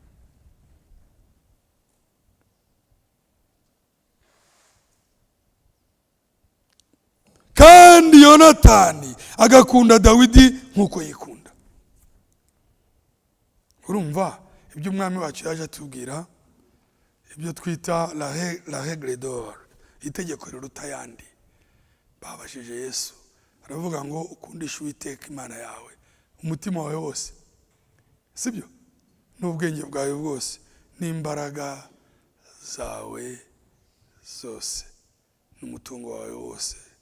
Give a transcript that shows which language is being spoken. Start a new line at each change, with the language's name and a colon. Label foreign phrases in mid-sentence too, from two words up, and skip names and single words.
Kinyarwanda: Kandi Yonatani agakunda Dawidi nkuko yikunda. Urumva ibyo umwami wacu yaje atubwira, ibyo twita
French: la règle d'or,
Kinyarwanda: itegeko riruta yandi. Babashije Yesu aravuga ngo ukundishe Uwiteka Imana yawe umutima wawe wose, sibyo, n'ubwenge bwawe bwose, n'imbaraga zawe zose, n'umutungo wawe wose.